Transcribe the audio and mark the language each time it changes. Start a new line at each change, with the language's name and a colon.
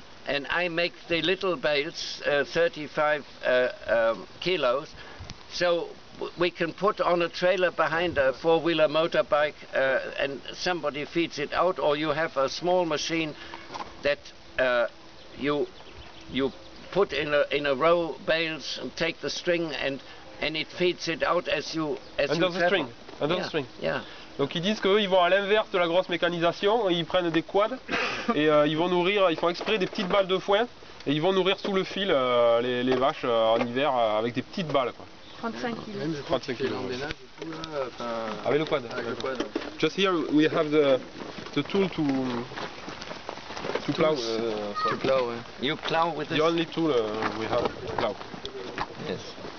English: And I make the little bales, 35 kilos, so we can put on a trailer behind a four-wheeler motorbike and somebody feeds it out, or you have a small machine that you put in a row bales and take the string and it feeds it out as you Under the string. Under the string. Yeah.
French: Donc ils disent qu'eux ils vont à l'inverse de la grosse mécanisation, ils prennent des quads et ils vont nourrir, ils font exprès des petites balles de foin et ils vont nourrir sous le fil les vaches en hiver avec des petites balles quoi. 35 kilos. 35 kilos. Avec le quad. Avec le quad.
English: Just here we have the tool to To plow. To plow, ouais. You plow with this? The only tool we have to plow. Yes.